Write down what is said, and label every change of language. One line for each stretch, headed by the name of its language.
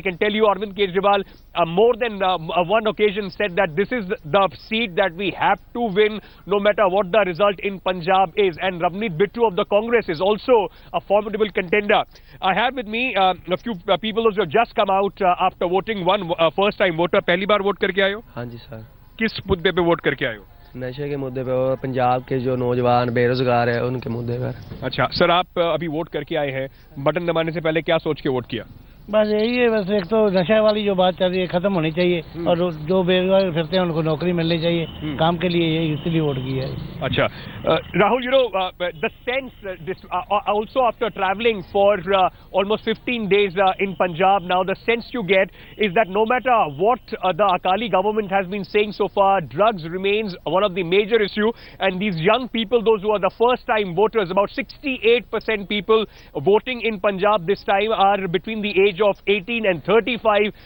English: I can tell you, Arvind Kejriwal, more than one occasion said that this is the seat that we have to win, no matter what the result in Punjab is. And Ravneet Bittu of the Congress is also a formidable contender. I have with me a few people who have just come out after voting. One first-time voter,
Hindi: पहली बार vote करके आए हो? हाँ जी sir. किस मुद्दे पे vote करके आए हो? नशे के मुद्दे पे और पंजाब के जो नौजवान बेरोजगार है उनके मुद्दे पर. अच्छा सर, आप अभी वोट करके आए हैं. बटन दबाने से पहले क्या सोच के वोट किया? बस यही है, बस एक तो नशा वाली जो बात चल रही है खत्म होनी चाहिए और जो बेरोजगार फिरते हैं उनको नौकरी मिलनी चाहिए. काम के लिए यही इसलिए वोट किया है. अच्छा
English: Rahul, the sense also after traveling for almost 15 days in Punjab now, the sense you get is that no matter what the Akali government has been saying so far, drugs remains one of the major issue, and these young people, those who are the first time voters, about 68% people voting in Punjab this time are between the age of 18 and 35.